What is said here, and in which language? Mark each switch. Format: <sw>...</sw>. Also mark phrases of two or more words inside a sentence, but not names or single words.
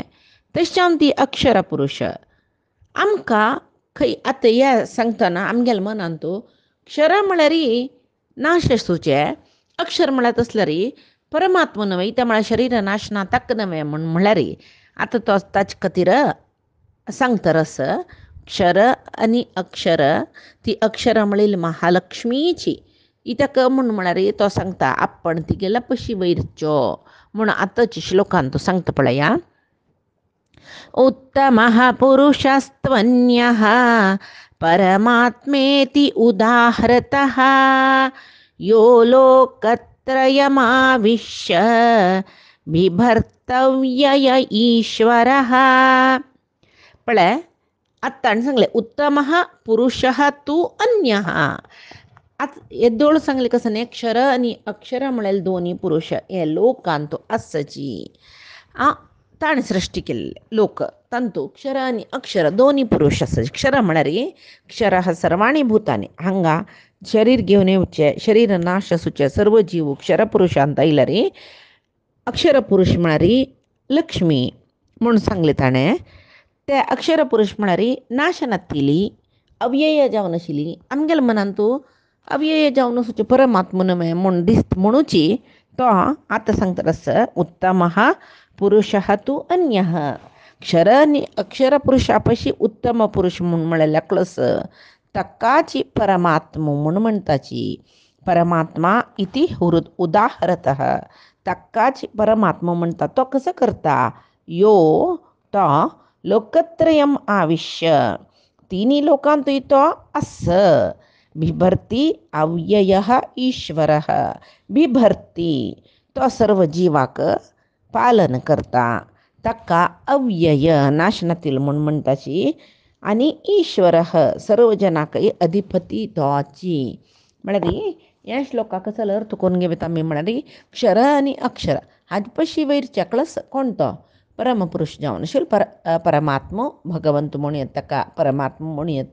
<kok>तशें जावन ती अक्षर पुरुश. आमकां खंय आतां हें सांगतना आमगेल्या मनांतू क्षर म्हळ्यार नाश आसूचे, अक्षर म्हळ्यार तसल्यार परमात्मा नवे त्या म्हळ्यार शरीर नाश ना ताका नवे म्हूण म्हळ्यार आतां तो ताचे खातीर सांगता रस. क्षर आनी अक्षर ती अक्षर म्हळ्यार महालक्ष्मीची इत्याक म्हूण म्हळ्यार तो सांगता आपण तिगेला पशी वयरच्यो म्हूण आतांच्या श्लोकांत तो सांगता पळया.</kok> <sa>उत्तमः पुरुषस्त्वन्यः परमात्मेति उदाहृतः यो लोकत्रयमाविश्य बिभर्तव्यय ईश्वरः.</sa> <kok>पळय आतां सांगले</kok> <sa>उत्तमः पुरुषः तू अन्यः.</sa> <kok>आतां हे दोळ सांगले कसं न्ही, क्षर आनी अक्षर म्हळ्यार दोनी पुरुश हे लोकांत आसची. ताणें सृश्टी केल्ले लोक तांतू क्षर आनी अक्षर दोनी पुरुश आसचे. क्षर म्हळ्यार</kok> <sa>क्षरः सर्वाणि भूतानि.</sa> <kok>हांगा शरीर घेवन येवचे, शरीर नाश आसूचे सर्व जीव क्षर पुरुशांत आयल्यार अक्षर पुरुश म्हळ्यार लक्ष्मी म्हूण सांगले ताणें. ते अक्षर पुरुश म्हळ्यार नाश नासतिली अव्यय जावन आशिल्ली. आमगेल्या मनांतू अव्यय जावन आसूचे परमात्मा नवे म्हूण दिसता म्हणूची तो आतां सांगता रस.</kok> <sa>उत्तमः पुरुषः तू अन्यः.</sa> <kok>क्षर आनी अक्षर पुरुशा पशी उत्तम पुरुष म्हूण म्हळ्यार क्लस तक्काची परमात्मा म्हूण म्हणटाची.</kok> <sa>परमात्मा इति उदाहरतः.</sa> <kok>तक्काची परमात्मा म्हणटा तो कसो करता.</kok> <sa>यो तो लोकत्रयम आविश्य</sa> <kok>तिनी लोकांत तो आस.</kok> <sa>बिभर्ती अव्ययः ईश्वरः.</sa> <kok>बिभर्ती तो सर्व जीवाक पालन करता. ताका अव्यय नाश नासतिलो म्हूण म्हणटाची. आनी ईश्वरः सर्व जनांकय अधिपती तोची. म्हळ्यार ह्या श्लोकाक कसो अर्थ करून घेवता आमी म्हळ्यार क्षर आनी अक्षर हाजे पशी वयरचे क्लस कोण तो परमपुरुश जावन आशिल्लो परमात्मा भगवंत म्हणून ताका परमात्मा म्हणून.</kok>